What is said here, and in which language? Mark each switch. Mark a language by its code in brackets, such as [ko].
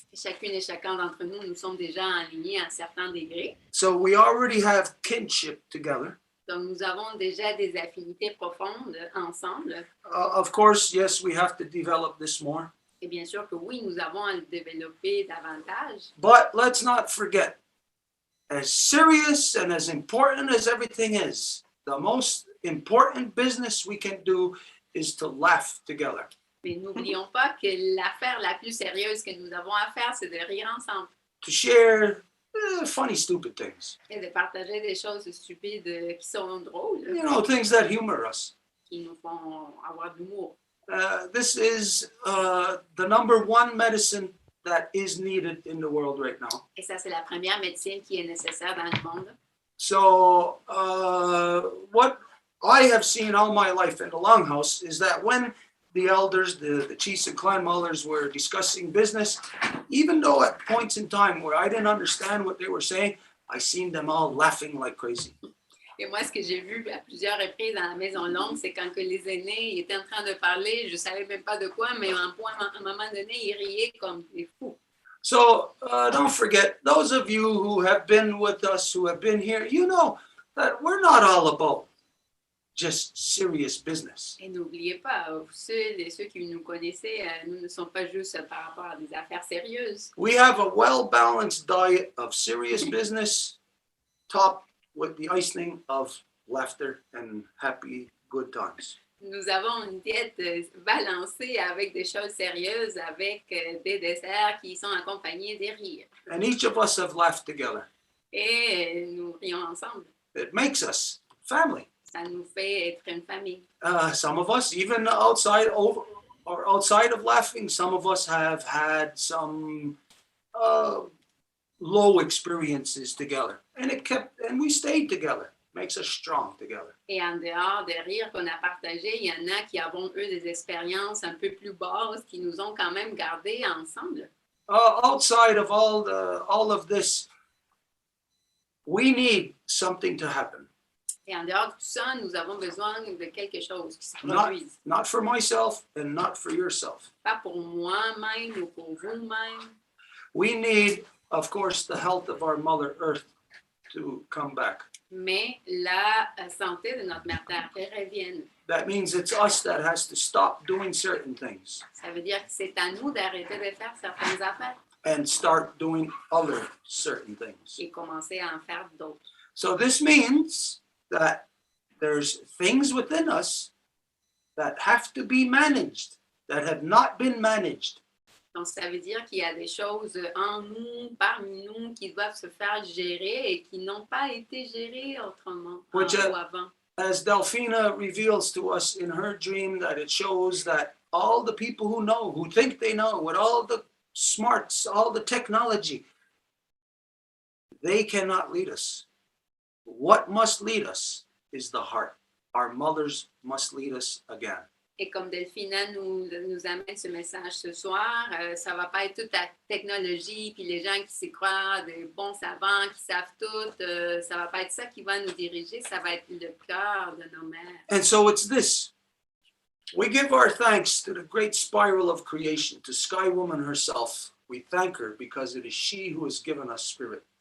[fr] Chacune et chacun d'entre nous, nous sommes déjà alignés à un certain degré. [en] So we already have kinship together. [fr] Donc, nous avons déjà des affinités profondes ensemble. [en] Of course, yes, we have to develop this more. [fr] Et bien sûr que oui, nous avons à le développer davantage. [en] But let's not forget, as serious and as important as everything is, the most important business we can do is to laugh together. [fr] Mais n'oublions pas que l'affaire la plus sérieuse que nous avons à faire, c'est de rire ensemble. [en] To share funny, stupid things. [fr] Et de partager des choses stupides qui sont drôles. [en] Things that humor us. [fr] Qui nous font avoir de l'humour. [en] This is the number one medicine that is needed in the world right now. [fr] Et ça, c'est la première médecine qui est nécessaire dans le monde. [en] So what I have seen all my life in the Longhouse is that when the elders, the chiefs and clan elders were discussing business, even though at points in time where I didn't understand what they were saying, I seen them all laughing like crazy. [fr] Et moi, ce que j'ai vu à plusieurs reprises dans la Maison longue, c'est quand que les aînés étaient en train de parler, je ne savais même pas de quoi, mais à un moment donné, ils riaient comme des fous. [en] So don't forget, those of you who have been with us, who have been here, you know that we're not all about just serious business. [fr] Et n'oubliez pas, ceux qui nous connaissaient, nous ne sommes pas juste par rapport à des affaires sérieuses. [en] We have a well-balanced diet of serious business, topped with the icing of laughter and happy good times. [fr] Nous avons une diète balancée avec des choses sérieuses, avec des desserts qui sont accompagnés des rires. [en] And each of us have laughed together. [fr] Et nous rions ensemble. [en] It makes us family. [fr] Ça nous fait être une famille. [en] Some of us, even outside of laughing, some of us have had some low experiences together, and we stayed together. Makes us strong together. [fr] Et en dehors des rires qu'on a partagés, il y en a qui avons eu des expériences un peu plus basses qui nous ont quand même gardés ensemble. [en] Outside of all of this, we need something to happen. [fr] Et en dehors de tout ça, nous avons besoin de quelque chose qui se produise. [en] Not for myself and not for yourself. [fr] Pas pour moi-même ou pour vous-même. [en] We need, of course, the health of our Mother Earth to come back. [fr] Mais la santé de notre mère Terre revienne. [en] That means it's us that has to stop doing certain things. [fr] Ça veut dire que c'est à nous d'arrêter de faire certaines affaires. [en] And start doing other certain things. [fr] Et commencer à en faire d'autres. [en] So this means that there's things within us that have to be managed, that have not been managed. [fr] Donc, ça veut dire qu'il y a des choses en nous, parmi nous, qui doivent se faire gérer et qui n'ont pas été gérées autrement ou avant. [en] As Delphina reveals to us in her dream, that it shows that all the people who think they know, with all the smarts, all the technology, they cannot lead us. What must lead us is the heart. our mothers must lead us again. [fr] Et comme Delphina nous amène ce message ce soir, ça va pas être toute la technologie, puis les gens qui s'y croient, des bons savants qui savent tout, ça va pas être ça qui va nous diriger, ça va être le cœur de nos mères. [en] And so it's this. We give our thanks to the great spiral of creation, to Sky Woman herself. We thank her because it is she who has given us spirit.